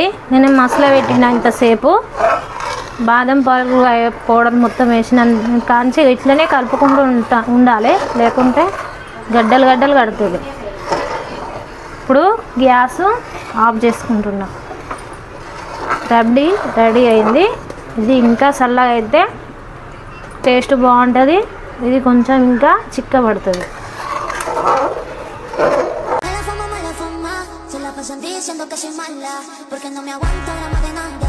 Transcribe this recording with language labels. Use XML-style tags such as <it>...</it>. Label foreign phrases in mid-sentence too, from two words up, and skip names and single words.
<te>నేను మసాలా పెట్టిన ఇంతసేపు బాదం పౌడర్ మొత్తం వేసిన కాంచి ఇట్లనే కలుపుకుంటూ ఉండాలి, లేకుంటే గడ్డలు కడుతుంది. ఇప్పుడు</te> <en>gas off</en> <te>చేసుకుంటున్నా. రబ్డీ రెడీ అయింది. ఇది ఇంకా చల్లగా అయితే టేస్ట్ బాగుంటుంది. ఇది కొంచెం ఇంకా చిక్కబడుతుంది.</te> <es>Diciendo que soy mala, porque no me aguanto gramo de</es>